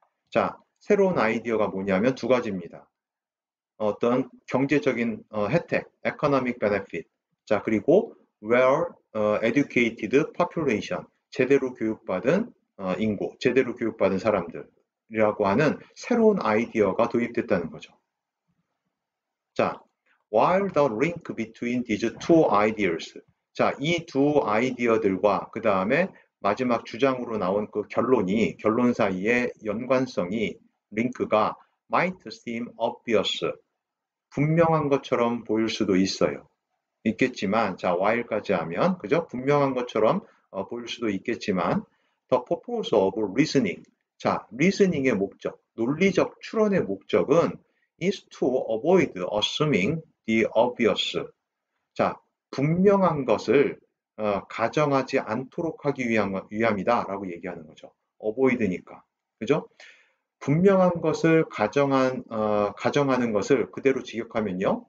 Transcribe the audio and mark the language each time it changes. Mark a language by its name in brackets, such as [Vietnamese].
[Korean] 자, 새로운 아이디어가 뭐냐면 두 가지입니다. 어떤 경제적인 혜택, [English] economic benefit. [Korean] 자, 그리고 [English] well educated population, [Korean] 제대로 교육받은 인구, 제대로 교육받은 사람들. 리라고 하는 새로운 아이디어가 도입됐다는 거죠. [English] 자, while the link between these two ideas. [Korean] 자, 이 두 아이디어들과 그 다음에 마지막 주장으로 나온 그 결론 사이의 연관성이, 링크가 [English] might seem obvious. [Korean] 분명한 것처럼 보일 수도 있겠지만, 자, while까지 하면, 그죠? 분명한 것처럼 보일 수도 있겠지만, [English] the purpose of reasoning. [Korean] 자, reasoning의 목적, 논리적 추론의 목적은 [English] is to avoid assuming the obvious. [Korean] 자, 분명한 것을 가정하지 않도록 하기 위함이다라고 얘기하는 거죠. avoid니까. 그죠? 분명한 것을 가정하는 것을 그대로 직역하면요.